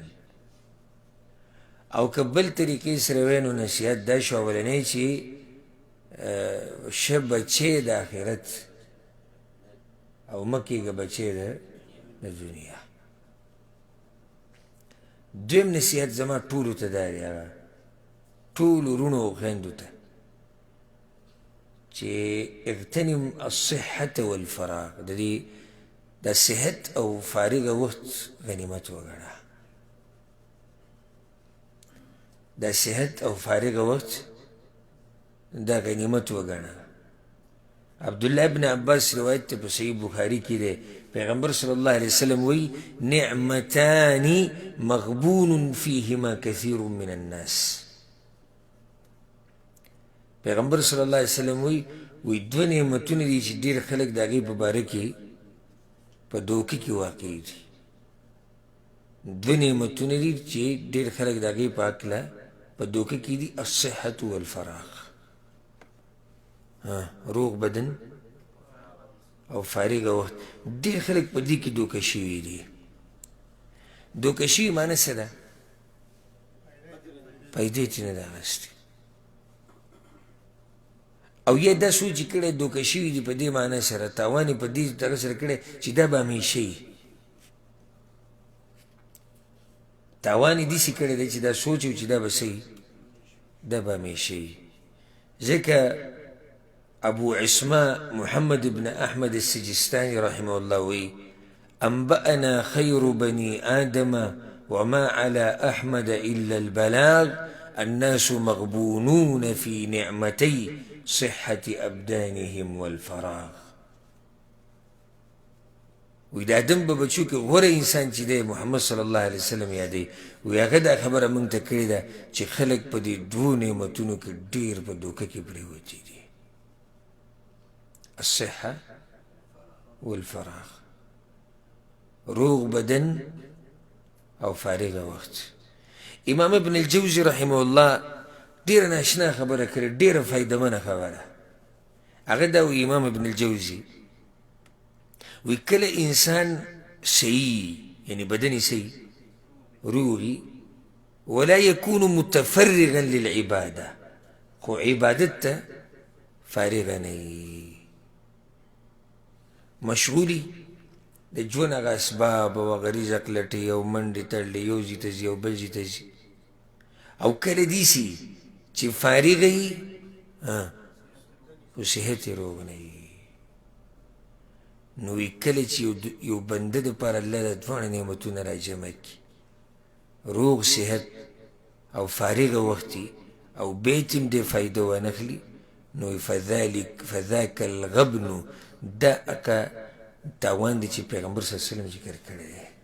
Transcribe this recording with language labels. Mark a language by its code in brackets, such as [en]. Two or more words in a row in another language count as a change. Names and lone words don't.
[ps] او که بل طریقې سره وی نو نصیحت دا شو اولنی چې شه بچې د آخرت او مه کېږه بچې د دنیا. دویم نصیحت زما ټولو ته دا دی، هغه ټولو وروڼو او خویندو ته چې [ar] اغتنم الصحة والفراغ، [ps] د دې د صحت او فارغه وخت غنیمت وګڼه. د صحت او فارغه وخت دا غنیمت وګڼه. عبدالله ابن عباس روایت ته په صحیح بخاري کې دی، پیغمبر [ar] صلی الله علیه وسلم [ps] وی [ar] نعمتان مغبون فیهما کثیر من الناس. [ps] پیغمبر [ar] صلی الله علیه وسلم [ps] وی دو نعمتونه دي چې ډېر خلک د هغې په باره کې په دوکه کې واقع دي. دو نعمتونه دي چې ډېر خلک د هغې په هکله په دوکه کې دي، [ar] الصحة والفراغ، [ps] روغ بدن او فارغه وخت. ډېر خلک په دې کې دوکه شوي دي. دوکه شوي معنی څه ده؟ پیدې ترې نه ده اخیستې، او یا دا سوچ یې کړی دوکه شوي دي په دې معنی سره، تاوان یې په دې دغه سره کړی چې دا به همیشه وي. تاوان یې داسې کړی دی چې دا سوچ و چې دا به څه وي، دا به همیشه وي. ځکه ابو عصماء محمد بن احمد السجستاني [ar] رحمه الله [ps] وی [ar] انبأنا خير بني آدم وما على احمد الا البلاغ الناس مغبونون في نعمتي صحة ابدانهم والفراغ. [ps] وی د آدم په بچو کې غوره انسان چې دی محمد [ar] صلی الله علیه وسلم [ps] یادوي، وی هغه دا خبره موږ ته کړې ده چې خلک په دې دوو نعمتونو کې ډېر په دوکه کې پرېوتي دي، [ar] الصحة والفراغ، [ps] روغ بدن او فارغه وخت. امام ابن الجوزي [ar] رحمه الله [ps] ډېره ناشنا خبره کړې، ډېره فایدهمنه خبره. هغه دا وی امام ابن الجوزي وی کله انسان صحیح یعنی بدنی صحیح روغي [ar] ولا يكون متفرغا للعبادة، [ps] خو عبادت ته فارغه نه وي، مشغولي د ژوند هغه اسباب او هغه رزق لټي او منډې تړلې، یو ځای ته ځي او بل ځای ته ځي. او کله داسې چې فارغه وي خو صحت یې روغ نه وي، نو کله چې یو بنده دپاره الله د دواړه نعمتونه راجمع کړي، روغ صحت او فارغه وخت او بیت هم دې فایده وانخلي، نو [ar] فذاک الغبن، [ps] دا اکا تاوان دی چې پیغمبر [ar] صلی الله علیه وسلم [ps] ذکر کړی دی.